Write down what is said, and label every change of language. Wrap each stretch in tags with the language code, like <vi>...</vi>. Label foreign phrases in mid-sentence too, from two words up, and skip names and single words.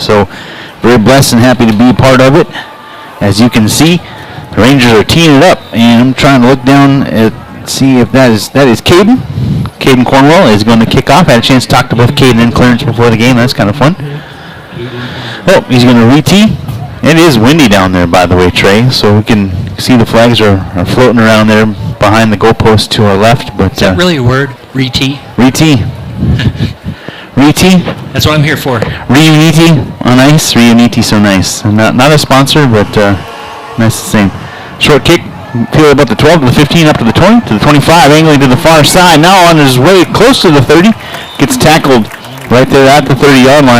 <en>So very blessed and happy to be a part of it. As you can see, the Rangers are teeing it up, and I'm trying to look down at see if that is Caden. Caden Cornwell is going to kick off. I had a chance to talk to both Caden and Clarence before the game. That's kind of fun. Oh, he's going to re-tee. It is windy down there, by the way, Trey, so we can see the flags are floating around there behind the goalpost to our left. But is that really a word? Re-tee? Re-tee. Re-tee. That's what I'm here for. Reuniti on ice. Reuniti so nice. Not a sponsor, but nice the same. Short kick. Feel about the 12 to the 15, up to the 20, to the 25, angling to the far side. Now on his way close to the 30. Gets tackled right there at the 30-yard line.</en>